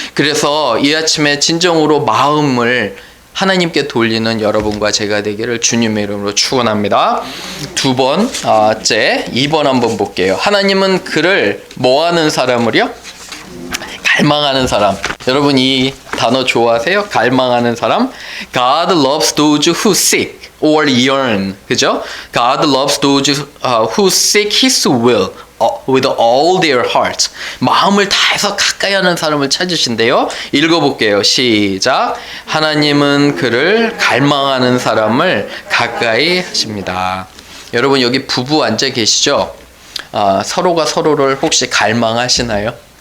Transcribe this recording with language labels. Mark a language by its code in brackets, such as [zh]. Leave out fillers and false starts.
[ko] 그래서 이 아침에 진정으로 마음을 하나님께 돌리는 여러분과 제가 되기를 주님의 이름으로 축원합니다. 두 번째, 2번 한번 볼게요. 하나님은 그를 뭐하는 사람을요? 갈망하는 사람. 여러분 이 단어 좋아하세요? 갈망하는 사람. [en] God loves those who seek or yearn. [ko] 그죠? [en] God loves those who seek His will with all their heart. [ko] 마음을 다해서 가까이 하는 사람을 찾으신대요. 읽어볼게요. 시작. 하나님은 그를 갈망하는 사람을 가까이 하십니다. 여러분 여기 부부 앉아 계시죠? 서로가 서로를 혹시 갈망하시나요?